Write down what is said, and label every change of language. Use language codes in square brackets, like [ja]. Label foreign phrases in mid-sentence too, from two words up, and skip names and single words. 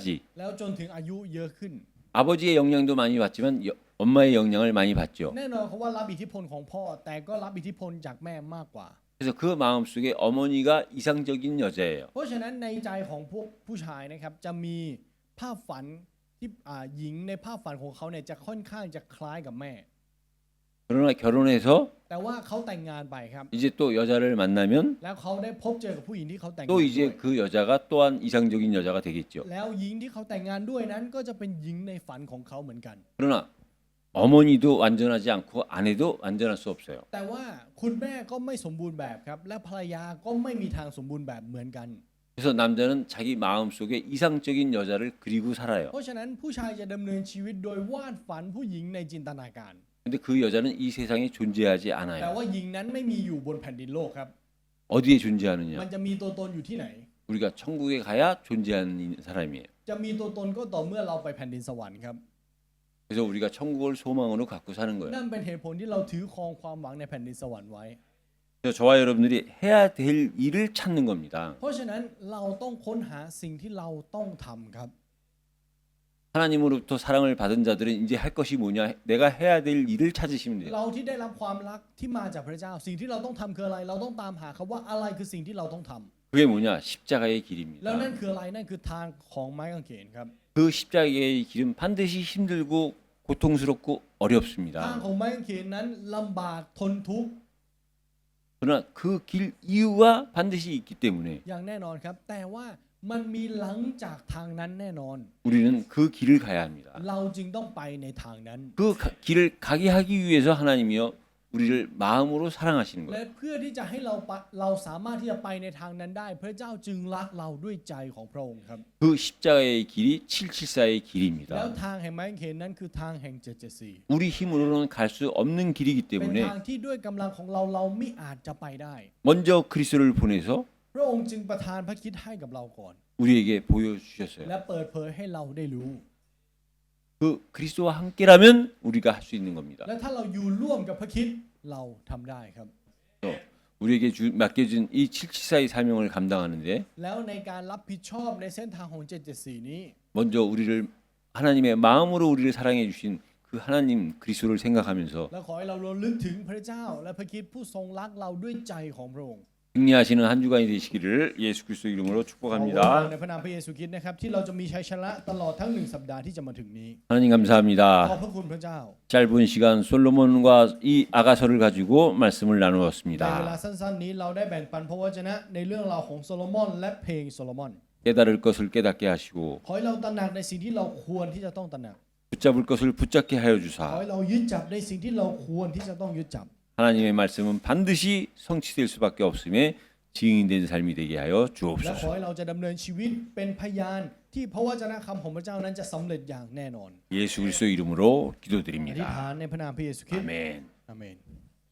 [th] แล้วจนถึงอายุเยอะขึ้น [ko] 아버지의 영향도 많이 받지만 엄마의 영향을 많이 받죠. [th] แน่นอนเขาว่ารับอิทธิพลของพ่อแต่ก็รับอิทธิพลจากแม่มากกว่า [ko] 그래서 그 마음속에 어머니가 이상적인 여자예요. [th] เพราะฉะนั้นในใจของพวกผู้ชายนะครับจะมีภาพฝันที่หญิงในภาพฝันของเขาเนี่ยจะค่อนข้างจะคล้ายกับแม่ [ko] 그러나 결혼해서 [th] แต่ว่าเขาแต่งงานไปครับ [ko] 이제 또 여자를 만나면 [th] แล้วเขาได้พบเจอกับผู้หญิงที่เขาแต่งงาน [ko] 또 [th] ด้วย [ko] 이제 그 여자가 또한 이상적인 여자가 되겠죠. [th] แล้วหญิงที่เขาแต่งงานด้วยนั้นก็จะเป็นหญิงในฝันของเขาเหมือนกัน [ko] 그러나 어머니도 완전하지 않고 아내도 완전할 수 없어요. [th] แต่ว่าคุณแม่ก็ไม่สมบูรณ์แบบครับและภรรยาก็ไม่มีทางสมบูรณ์แบบเหมือนกัน [ko] 그래서 남자는 자기 마음속에 이상적인 여자를 그리고 살아요. [th] เพราะฉะนั้นผู้ชายจะดำเนินชีวิตโดยวาดฝันผู้หญิงในจินตนาการ [ko] 근데 그 여자는 이 세상에 존재하지 [th] แต่ [ko] 않아요. [th] ว่าหญิงนั้นไม่มีอยู่บนแผ่นดินโลกครับ [ko] 어디에 존재하느냐? [th] มันจะมีตัวตนอยู่ที่ไหน [ko] 우리가 천국에 가야 존재하는 사람이에요. [th] จะมีตัวตนก็ต่อเมื่อเราไปแผ่นดินสวรรค์ครับ [ko] 그래서 우리가 천국을 소망으로 갖고 사는 거예요. [th] นั่นเป็นเหตุผลที่เราถือครองความหวังในแผ่นดินสวรรค์ไว้ [ko] 그래서 저와 여러분들이 해야 될 일을 찾는 겁니다. [th] เพราะฉะนั้นเราต้องค้นหาสิ่งที่เราต้องทำครับ [ko] 하나님으로부터 사랑을 받은 자들은 이제 할 것이 뭐냐? 내가 해야 될 일을 찾으시면 돼요. [th] เราที่ได้รับความรักที่มาจากพระเจ้า สิ่งที่เราต้องทำคืออะไร เราต้องตามหาคำว่าอะไรคือสิ่งที่เราต้องทำ [ko] 그게 뭐냐? 십자가의 [th] แล้ว [ko] 길입니다. [th] นั่นคืออะไรนั่นคือทางของไม้กางเขนครับ [ko] 그 십자가의 길은 반드시 힘들고 고통스럽고 [th] ทาง [ko] 어렵습니다. [th] ของไม้กางเขนนั้นลำบากทนทุกข์ [ko] 그러나 그 길 이유가 반드시 있기 때문에 [th] อย่างแน่นอนครับ แต่ว่ามันมีหลังจากทางนั้นแน่นอน [ko] 우리는 그 길을 가야 합니다. [th] เราจึงต้องไปในทางนั้น [ko] 그 길을 가게 하기 위해서 하나님이요 우리를 마음으로 사랑하시는 [th] และ [ko] 거예요. [th] เพื่อที่จะให้เราสามารถที่จะไปในทางนั้นได้ พระเจ้าจึงรักเราด้วยใจของพระองค์ครับ [ko] 그 십자가의 길이 774의 [th] แล้ว [ko] 길입니다. [th] ทางแห่งไม้กางเขนนั้นคือทางแห่ง774 [ko] 우리 힘으로는 갈 수 없는 길이기 [th] เป็น [ko] 때문에 [th] ทางที่ด้วยกำลังของเราไม่อาจจะไปได้ [ko] 먼저 그리스도를 보내서 [th] พระองค์จึงประทานพระคริสต์ให้กับเราก่อน [ko] 우리에게 보여주셨어요. [th] และเปิดเผยให้เราได้รู้ [ko] 그 그리스도와 함께라면 우리가 할 수 있는 겁니다. [th] และถ้าเราอยู่ร่วมกับพระคริสต์เราทำได้ครับ [ko] 우리에게 맡겨진 이 774의 사명을 감당하는데 [th] แล้วในการรับผิดชอบในเส้นทางของ774นี้ [ko] 먼저 우리를 하나님의 마음으로 우리를 사랑해 주신 그 하나님 그리스도를 생각하면서 [th] และขอให้เราระลึกถึงพระเจ้า และพระคริสต์ผู้ทรงรักเราด้วยใจของพระองค์ [ko] 승리하시는 한 주간이 되시기를 예수 그리스도 이름으로 [th] ขอ [ko] 축복합니다. [th] ในพระนามพระเยซูคริสต์นะครับที่เราจะมีชัยชนะตลอดทั้ง1สัปดาห์ที่จะมาถึงนี้ [ko] 하나님 [th] ขอบ [ko] 감사합니다. [th] พระคุณพระเจ้า [ko] 짧은 시간 솔로몬과 이 아가서를 가지고 말씀을 [th] ในเวลา [ko] 나누었습니다. [th] สั้นๆนี้เราได้แบ่งปันพระวจนะในเรื่องราวของโซโลมอนและเพลงโซโลมอน [ko] 깨달을 것을 깨닫게 하시고 [th] ขอให้เราตระหนักในสิ่งที่เราควรที่จะต้องตระหนัก [ko] 붙잡을 것을 붙잡게 하여 [th] ขอ [ko] 주사 [th] ให้เรายึดจับในสิ่งที่เราควรที่จะต้องยึดจับ [ko] 하나님의 말씀은 반드시 성취될 수밖에 없음에 증인된 삶이 되게 하여 [th] และขอ [ko] 주옵소서. [th] ให้เราจะดำเนินชีวิตเป็นพยานที่พระวจนะคำของพระเจ้านั้นจะสำเร็จอย่างแน่นอน [ko] 예수 그리스도 이름으로 [th] อธิษ [ko] 기도드립니다. [th] ฐานในพระนามพระเยซูคริสต์ [ko] 아멘. [th] อาเมน